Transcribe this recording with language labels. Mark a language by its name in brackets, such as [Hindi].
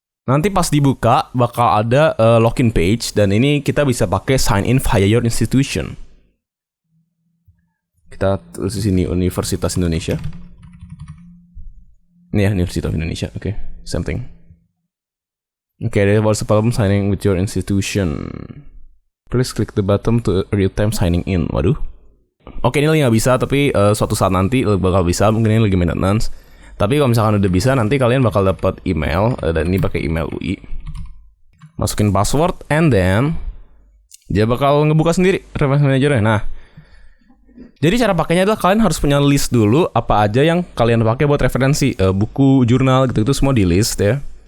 [Indonesian] Nanti pas dibuka bakal ada login page dan ini kita bisa pakai [English] sign in via your institution. [Indonesian] Kita tulis di sini Universitas Indonesia. Ini ya, Universitas Indonesia. [English] Oke, same thing. Okay, there was a problem signing with your institution. Please click the button to real-time signing in. [Indonesian] Waduh. Oke, ini lagi nggak bisa, tapi suatu saat nanti bakal bisa. Mungkin ini lagi maintenance. Tapi kalau misalkan udah bisa, nanti kalian bakal dapat email. Dan ini pakai email UI. Masukin password, [English] and then [Indonesian] dia bakal ngebuka sendiri reference manager-nya. Nah, jadi cara pakainya adalah kalian harus punya list dulu apa aja yang kalian pakai buat referensi, buku, jurnal gitu-gitu semua di list ya.